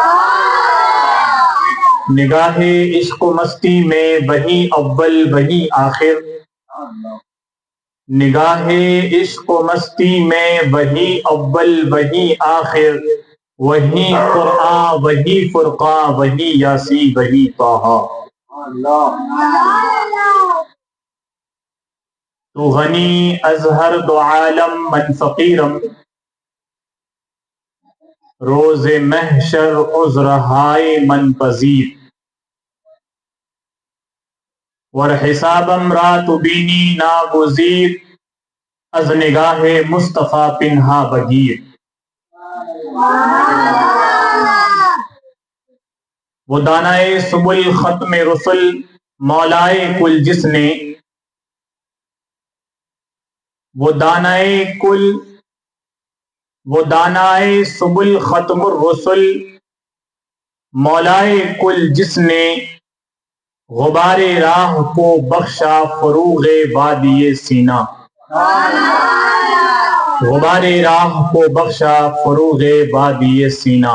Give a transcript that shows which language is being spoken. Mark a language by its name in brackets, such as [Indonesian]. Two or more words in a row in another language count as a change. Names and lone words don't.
[Urdu] نگاہ عشق و مستی میں وہی اول وہی آخر، نگاہ عشق و مستی میں وہی اول وہی آخر، وہی قرآن وہی فرقان وہی یاسی وہی طٰہٰ۔ [Persian] تو غنی از ہر دو عالم من فقیرم، روز محشر عذرہائے من پذیر، ور حسابم را تو بینی ناگزیر، از نگاہ مصطفیٰ پنہا بگیر۔ [Urdu] وہ دانائے سبل ختم رسل مولائے کل جس نے، وہ دانائے سبل ختم الرسل مولائے کل جس نے، غبار راہ کو بخشا فروغ وادی سینا، غبار راہ کو بخشا فروغ وادی سینا۔